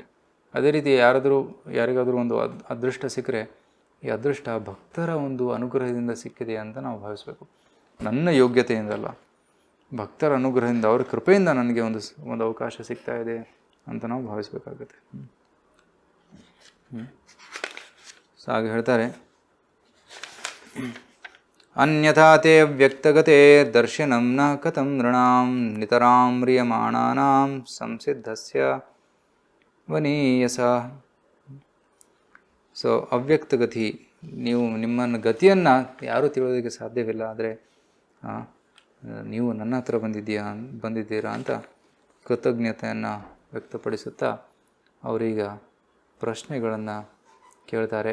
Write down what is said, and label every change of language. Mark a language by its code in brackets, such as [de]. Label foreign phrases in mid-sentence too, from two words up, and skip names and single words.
[kn] ಅದೇ ರೀತಿ ಯಾರಿಗಾದರೂ ಒಂದು ಅದೃಷ್ಟ ಸಿಕ್ಕರೆ ಈ ಅದೃಷ್ಟ ಭಕ್ತರ ಒಂದು ಅನುಗ್ರಹದಿಂದ ಸಿಕ್ಕಿದೆ ಅಂತ ನಾವು ಭಾವಿಸಬೇಕು. ನನ್ನ ಯೋಗ್ಯತೆಯಿಂದಲ್ಲ, ಭಕ್ತರ ಅನುಗ್ರಹದಿಂದ, ಅವ್ರ ಕೃಪೆಯಿಂದ ನನಗೆ ಒಂದು ಅವಕಾಶ ಸಿಗ್ತಾ ಇದೆ ಅಂತ ನಾವು ಭಾವಿಸಬೇಕಾಗುತ್ತೆ. ಸೊ ಹಾಗೆ ಹೇಳ್ತಾರೆ, [sa] ಅನ್ಯಥಾ ತೇ ವ್ಯಕ್ತಗತೆ ದರ್ಶನಂ ನ ಕಥಂ ನೃಣಾಂ ನಿತರಾಂ ಮ್ರಿಯಮಾಣಾನಾಂ ಸಂಸಿದ್ಧಸ್ಯ ವನೀಯಸ. [kn] ಸೊ ಅವ್ಯಕ್ತಗತಿ, ನೀವು ನಿಮ್ಮನ್ನು ಗತಿಯನ್ನು ಯಾರೂ ತಿಳಿಯೋದಕ್ಕೆ ಸಾಧ್ಯವಿಲ್ಲ, ಆದರೆ ನೀವು ನನ್ನ ಹತ್ರ ಬಂದಿದ್ದೀರಾ ಅಂತ ಕೃತಜ್ಞತೆಯನ್ನು ವ್ಯಕ್ತಪಡಿಸುತ್ತಾ ಅವರೀಗ ಪ್ರಶ್ನೆಗಳನ್ನು ಕೇಳ್ತಾರೆ.